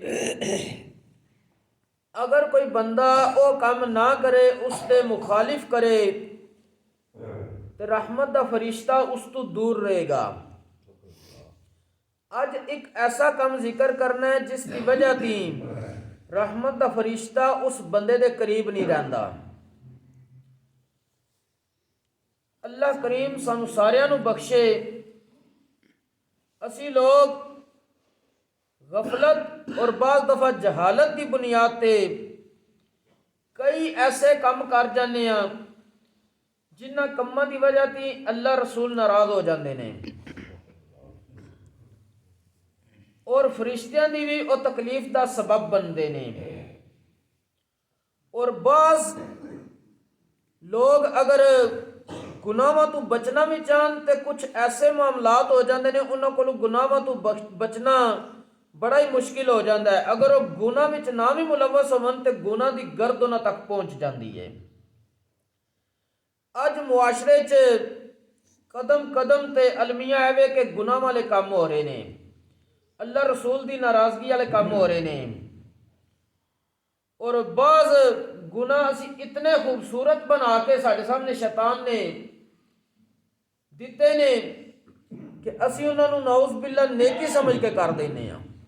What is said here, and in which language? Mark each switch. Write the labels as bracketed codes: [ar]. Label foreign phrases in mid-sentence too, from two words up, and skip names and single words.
[pa] اگر کوئی بندہ او کام نہ کرے اس دے مخالف کرے تو رحمت دا فرشتہ اس تو دور رہے گا. اج [ur] ایک ایسا کام ذکر کرنا ہے جس کی وجہ [pa] تھی رحمت دا فرشتہ اس بندے دے قریب نہیں رہندا. اللہ کریم سانو ساریاں نو بخشے. اسی لوگ [ur] غفلت اور بعض دفعہ جہالت کی بنیاد [pa] تے کئی ایسے کام کر جانے ہیں جنہ کماں دی وجہ تی اللہ رسول ناراض ہو جاندے نے اور فرشتیاں دی بھی او تکلیف دا سبب بندے نے. اور بعض لوگ اگر گناہاں تو بچنا بھی چاہن تے کچھ ایسے معاملات ہو جاندے نے انہاں کولوں گناہاں تو بچنا بڑا ہی مشکل ہو جاندہ ہے. اگر وہ گناہ وچ نہ بھی ملوث ہون تے گناہ دی گرد انہاں تک پہنچ جاندی ہے. اج معاشرے چ قدم قدم تے المیہ ایوے کہ گناہ والے کام ہو رہے نے اللہ رسول دی ناراضگی والے کام ہو رہے نے. اور بعض گناہ اسی اتنے خوبصورت بنا کے ساڈے سامنے شیطان نے دیتے نے کہ اسی انہاں نو [ar] نعوذ باللہ [pa] نیکی سمجھ کے کر دینے ہیں.